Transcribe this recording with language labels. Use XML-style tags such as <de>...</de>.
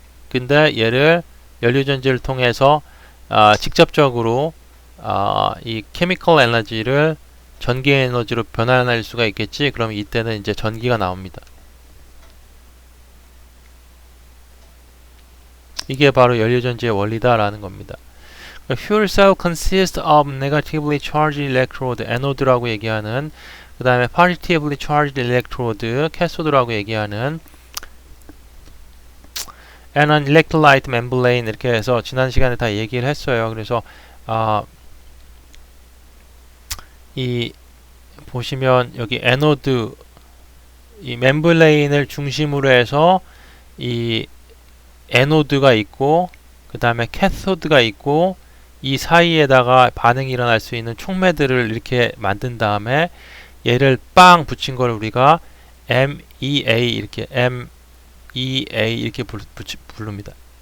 <ko>근데 얘를 연료전지를 통해서 직접적으로 이 케미컬 에너지를 전기 에너지로 변환할 수가 있겠지. 그럼 이때는 이제 전기가 나옵니다. 이게 바로 연료전지의 원리다라는 겁니다.</ko> <en>Fuel cell consists of negatively charged electrode,</en> <ko>에노드라고 얘기하는, 그 다음에</ko> <en>positively charged electrode,</en> <ko>캐소드라고 얘기하는,</ko> <en>and an electrolyte membrane</en> <ko>이렇게 해서 지난 시간에 다 얘기를 했어요. 그래서 이 보시면 여기 에노드, 이 멤브레인을 중심으로 해서 이 에노드가 있고, 그 다음에 캐소드가 있고, 이 사이에다가 반응이 일어날 수 있는 촉매들을 이렇게 만든 다음에 얘를 빵 붙인 걸 우리가 MEA 이렇게 MEA 이렇게 부릅니다.</ko>